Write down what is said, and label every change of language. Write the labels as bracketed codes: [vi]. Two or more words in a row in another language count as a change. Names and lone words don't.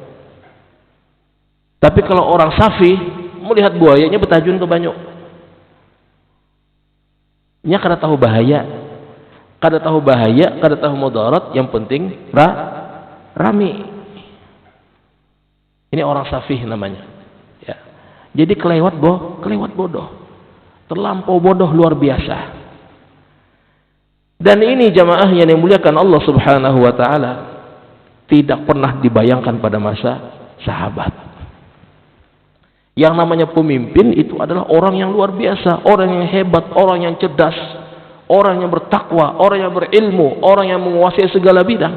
[bjn] Tapi kalau orang safi melihat buayanya betajun ke banyu. Nya kada tahu bahaya, kada tahu mudarat, yang penting rami. [id] Ini orang safi namanya. Ya. Jadi kelewat bodoh. Terlampau bodoh luar biasa. Dan ini jamaah yang dimuliakan Allah [ar] سبحانه وتعالى, [id] tidak pernah dibayangkan pada masa sahabat. Yang namanya pemimpin itu adalah orang yang luar biasa, orang yang hebat, orang yang cerdas, orang yang bertakwa, orang yang berilmu, orang yang menguasai segala bidang.